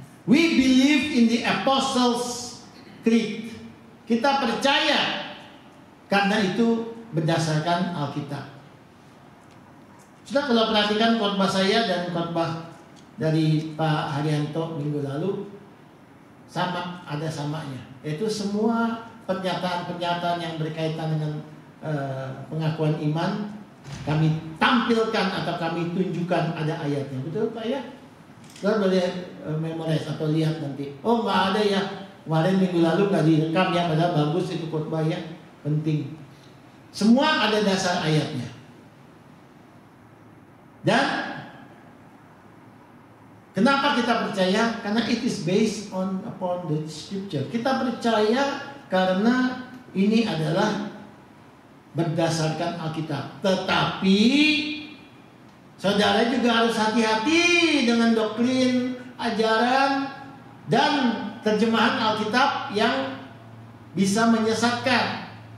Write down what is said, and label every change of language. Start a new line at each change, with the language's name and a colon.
English: We believe in the Apostles' Creed.
Indonesian: Kita percaya karena itu berdasarkan Alkitab. Sudah kalau perhatikan khotbah saya dan khotbah dari Pak Haryanto minggu lalu, sama, ada samanya. Yaitu semua pernyataan-pernyataan yang berkaitan dengan pengakuan iman kami tampilkan atau kami tunjukkan ada ayatnya. Betul Pak ya? Kita boleh memorize atau lihat nanti. Oh nggak ada ya, kemarin minggu lalu nggak direkam ya, padahal bagus itu khotbah ya, penting. Semua ada dasar ayatnya. Dan kenapa kita percaya? Karena
English: it is based upon the scripture.
Indonesian: Kita percaya karena ini adalah berdasarkan Alkitab. Tetapi saudara juga harus hati-hati dengan doktrin, ajaran, dan terjemahan Alkitab yang bisa menyesatkan.